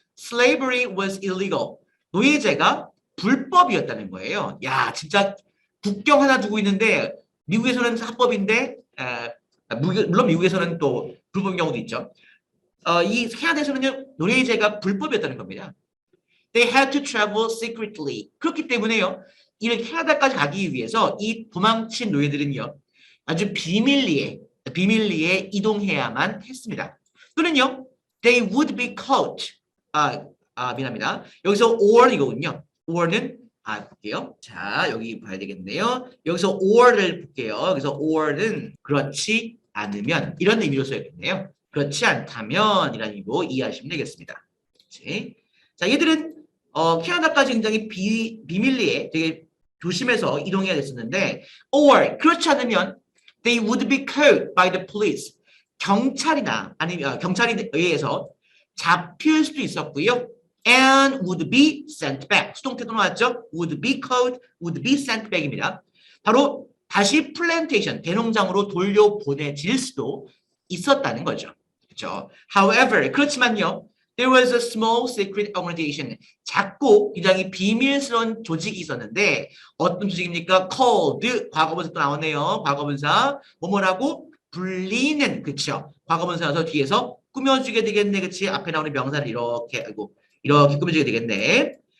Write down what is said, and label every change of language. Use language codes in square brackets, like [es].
[en] Slavery was illegal. [ko] 노예제가 불법이었다는 거예요. 야, 진짜 국경 하나 두고 있는데 미국에서는 합법인데 물론 미국에서는 또 불법인 경우도 있죠. 이 캐나다에서는요. 노예제가 불법이었다는 겁니다. [en] They had to travel secretly. [ko] 그렇기 때문에요. 이 캐나다까지 가기 위해서 이 도망친 노예들은요. 아주 비밀리에 이동해야만 했습니다. 또는요. [en] They would be caught. [ko] 미안합니다. 여기서 or 이거군요. or는 볼게요. 자, 여기 봐야 되겠네요. 여기서 or를 볼게요. 여기서 or는 그렇지 않으면 이런 의미로 써야겠네요. 그렇지 않다면 이라는 의미로 이해하시면 되겠습니다. 그치? 자, 얘들은 캐나다까지 굉장히 비밀리에 되게 조심해서 이동해야 됐었는데 or 그렇지 않으면 [en] they would be caught by the police. [ko] 경찰이나 아니면 경찰에 의해서 잡힐 수도 있었고요. [en] and would be sent back. [ko] 수동태도 나왔죠? [en] would be caught, would be sent back입니다. [ko] 바로 다시 플랜테이션, 대농장으로 돌려보내질 수도 있었다는 거죠. 그렇죠? [en] However, [ko] 그렇지만요. [en] There was a small secret organization. [ko] 작고 굉장히 비밀스러운 조직이 있었는데 어떤 조직입니까? called, 과거분사 또 나오네요. 과거분사, 뭐뭐라고? 불리는, 그렇죠? 과거분사여서 뒤에서 꾸며주게 되겠네, 그치? 앞에 나오는 명사를 이렇게 꾸며주게 되겠네.